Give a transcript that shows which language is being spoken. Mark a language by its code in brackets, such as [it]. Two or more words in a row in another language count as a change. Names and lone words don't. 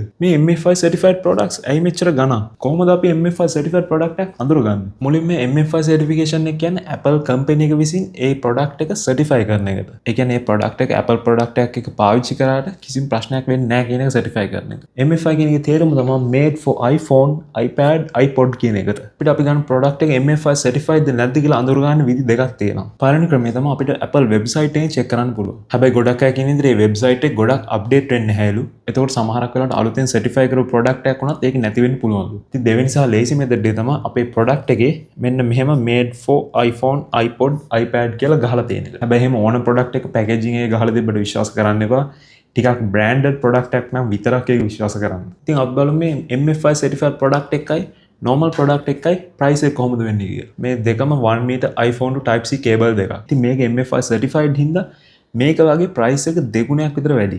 [si] මේ [en] MFI certified products [si] ඇයි මෙච්චර ගණන්? කොහොමද අපි [en] MFI certified product [si] එකක් අඳුරගන්නේ? මුලින්ම [en] MFI certification [si] එක කියන්නේ [en] Apple company [si] එක විසින් ඒ product එක certify කරන එකට. ඒ කියන්නේ මේ product එක [en] Apple product [si] එකක් එක පාවිච්චි කරාට කිසිම ප්‍රශ්නයක් වෙන්නේ නැහැ කියන එක certify කරන එක. MFI කියන එකේ තේරුම තමයි [en] made for iPhone, iPad, iPod [si] කියන එකට. අපිට අපි ගන්න product එක [en] MFI certified [si] නැද්ද කියලා අඳුර ගන්න විදි දෙකක් තියෙනවා. පළවෙනි ක්‍රමය තමයි අපිට [en] Apple website [si] එකෙන් check කරන්න පුළුවන්. හැබැයි ගොඩක් අය කියන විදිහට මේ website එක ගොඩක් update වෙන්නේ නැහැලු. එතකොට සමහරක් වෙලාවට අලුතෙන් certify කරපු product එකක් වුණත් ඒක නැති වෙන්න පුළුවන්ලු. ඉතින් දෙවෙනි සහ [en] lazy method [si] එක තමයි අපේ product එකේ මෙන්න මෙහෙම [en] made for iPhone, iPod, iPad [si] කියලා ගහලා තියෙන එක. හැබැයි එහෙම ඕන product එක packaging එක ගහලා තිබ්බට විශ්වාස කරන්න එපා. ටිකක් branded product එකක් නම් විතරක් ඒක විශ්වාස කරන්න. ඉතින් අපි බලමු මේ [en] MFI certified product [si] එකයි [en] normal product [si] එකයි price එක කොහොමද වෙන්නේ කියලා. මේ දෙකම [en] 1 meter iPhone to Type C cable [si] දෙකක්. ඉතින් මේක [en] MFI certified [si] හින්දා මේක වගේ price එක දෙගුණයක් විතර වැඩි.